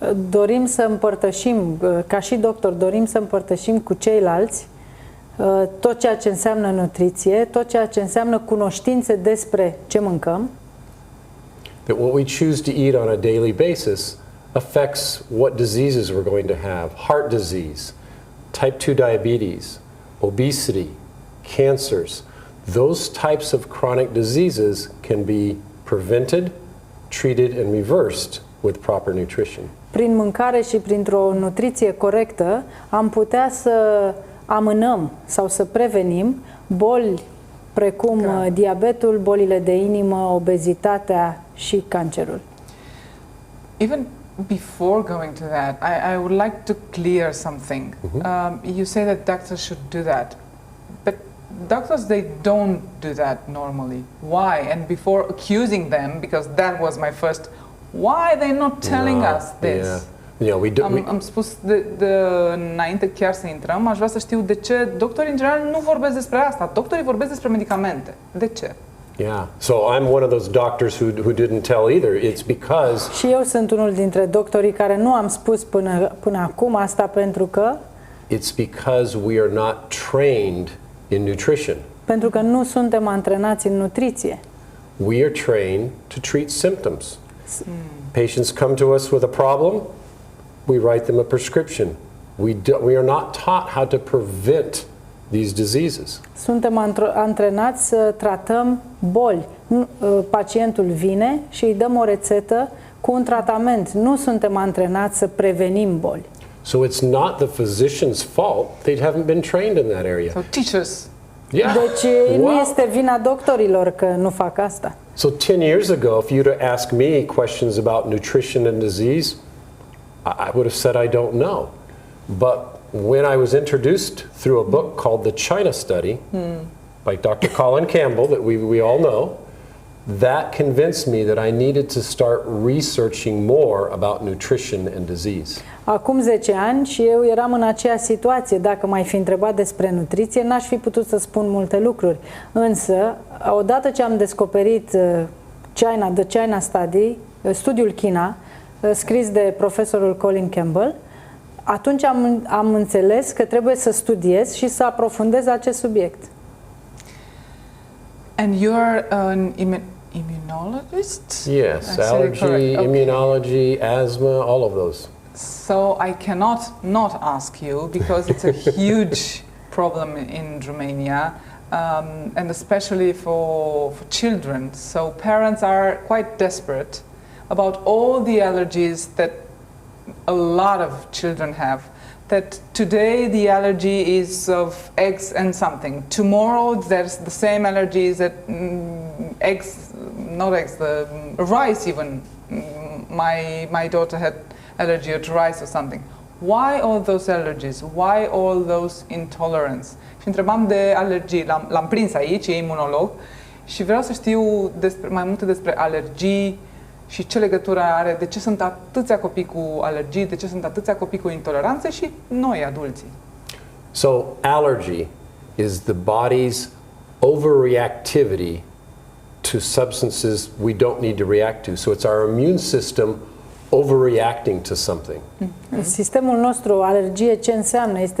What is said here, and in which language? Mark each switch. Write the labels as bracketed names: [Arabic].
[Romanian] Dorim să împărtășim, ca și doctor, dorim să împărtășim cu ceilalți tot ceea ce înseamnă nutriție, tot ceea ce înseamnă cunoștințe despre ce mâncăm. [English] That what we choose to eat on a daily basis affects what diseases we're going to have. Heart disease, type 2 diabetes, obesity, cancers. Those types of chronic diseases can be prevented, treated, and reversed with proper nutrition. [Romanian] prin mâncare și printr-o nutriție corectă am putea să amânăm sau să prevenim boli precum diabetul, bolile de inimă, obezitatea și cancerul. [English] Even before going to that, I would like to clear something. You say that doctors should do that, but doctors, they don't do that normally. Why? And before accusing them, because that was my first, why are they not telling us this? Yeah, we do. [Romanian] Am spus înainte chiar să intrăm, aș vrea să știu de ce doctorii în general nu vorbesc despre asta. Doctorii vorbesc despre medicamente. De ce? [English] Yeah, so I'm one of those doctors who didn't tell either. It's because... [Romanian] Și eu sunt unul dintre doctorii care nu am spus până acum asta pentru că... [English] It's because we are not trained in nutrition. [Romanian] Pentru că nu suntem antrenați în nutriție. [English] We are trained to treat symptoms. Patients come to us with a problem, we write them a prescription. We are not taught how to prevent these diseases. [Romanian] Suntem antrenați să tratăm boli. Pacientul vine și îi dăm o rețetă cu un tratament. Nu suntem antrenați să prevenim boli. [English] So it's not the physician's fault. They haven't been trained in that area. So teach us. Yeah. [Romanian] Deci nu este vina doctorilor că nu fac asta. [English] So 10 years ago, if you'd have asked me questions about nutrition and disease, I would have said I don't know. But when I was introduced through a book called The China Study by Dr. Colin Campbell that we all know, that convinced me that I needed to start researching more about nutrition and disease. [Romanian] Acum 10 ani și eu eram în aceeași situație. Dacă m-ai fi întrebat despre nutriție, n-aș fi putut să spun multe lucruri. Însă, odată ce am descoperit The China Study, studiul China, scris de profesorul Colin Campbell, atunci am înțeles că trebuie să studiez și să aprofundez acest subiect. [English] And you're an immunologist? Yes, allergy, immunology, asthma, all of those. So I cannot not ask you, because it's a huge problem in Romania, and especially for children. So parents are quite desperate about all the allergies that a lot of children have. That today the allergy is of eggs and something. Tomorrow there's the same allergies that eggs, not eggs, the rice even. My daughter had allergy to rice or something. Why all those allergies? Why all those intolerance? [Romanian] Și întrebam de alergii, l-am prins aici, e imunolog, și vreau să știu mai multe despre alergii și ce legătură are, de ce sunt atâția copii cu alergii, de ce sunt atâția copii cu intoleranțe și noi, adulții. [English] So allergy is the body's overreactivity to substances we don't need to react to. So it's our immune system overreacting to something. [Romanian] Sistemul nostru, alergie, ce înseamnă?